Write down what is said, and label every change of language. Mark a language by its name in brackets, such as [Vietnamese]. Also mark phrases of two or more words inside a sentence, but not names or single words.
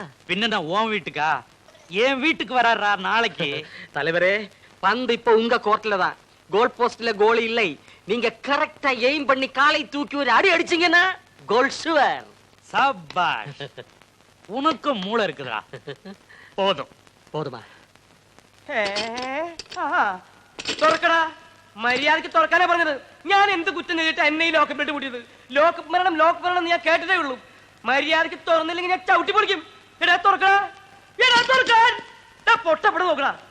[Tamil] பின்ன நான் உன் வீட்டுக்கா? என் வீட்டுக்கு வராரா நாளைக்கு? தலைவரே, பந்து இப்ப உங்க கோர்ட்ல தான். [English] goal postla [Tamil] கோல் இல்லை. நீங்க [English] correcta aim [Tamil] பண்ணி காலை தூக்கி ஒரு அடி அடிச்சீங்கன்னா [English] goal sure. [Tamil] சபாஷ். உனக்கும் மூளை இருக்குதா? போதும். போதுமா? [Malayalam] തുറക്കടാ, മര്യാദക്ക് തുറക്കാനാ പറഞ്ഞത്. ഞാൻ എന്ത് കുറ്റം ചെയ്തിട്ട് എന്നെ ഈ ലോക്കപ്പിട്ട് കൂട്ടിയത്? ലോക്കപ്പ് മരണം ഞാൻ കേട്ടതേ ഉള്ളൂ. മര്യാദക്ക് തുറന്നില്ലെങ്കിൽ ഞാൻ ചവിട്ടി പൊളിക്കും. എടാ തുറക്കടാ, എടാ തുറക്കാൻ. പൊട്ടപ്പെടെ നോക്കടാ.